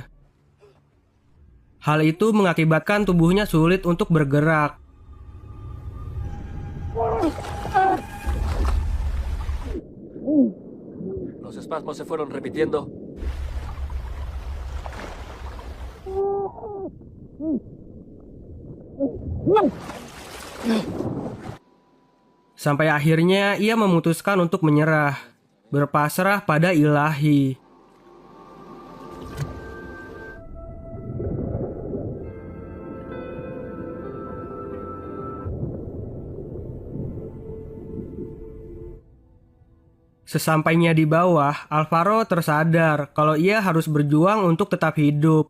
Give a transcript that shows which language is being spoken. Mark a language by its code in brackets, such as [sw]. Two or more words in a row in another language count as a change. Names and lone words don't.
[id] Hal itu mengakibatkan tubuhnya sulit untuk bergerak. [es] Los espasmos se fueron repitiendo. [id] Sampai akhirnya ia memutuskan untuk menyerah, berpasrah pada Ilahi. Sesampainya di bawah, Alvaro tersadar kalau ia harus berjuang untuk tetap hidup.